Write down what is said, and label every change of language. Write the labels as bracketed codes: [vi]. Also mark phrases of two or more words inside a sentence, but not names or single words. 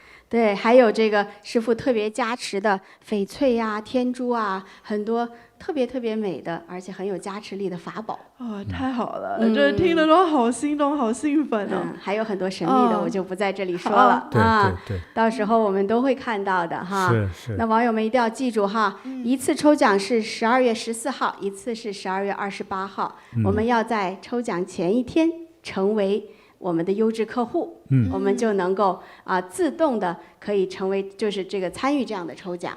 [zh] 对，還有這個師父特別加持的翡翠呀、天珠啊，很多特別美的，而且很有加持力的法寶。哦，太好了，這聽得都好心動，好興奮哦。還有很多神秘的，我就不在這裡說了啊。對，到時候我們都會看到的哈。是。那網友們一定要記住哈，一次抽獎是12月14號，一次是12月28號。我們要在抽獎前一天成為我們的優質客戶，我們就能夠自動的可以成為就是這個參與這樣的抽獎。